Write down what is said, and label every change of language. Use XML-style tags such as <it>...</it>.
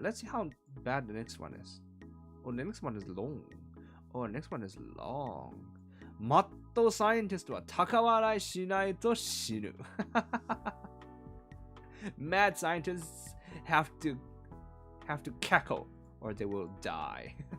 <en>Let's see how bad the next one is. Oh, the next one is long. Oh, the next one is long.</en> <ja>マッドサイエンティストは高笑いしないと死ぬ.</ja> <en>Mad scientists have to cackle or they will die.</en>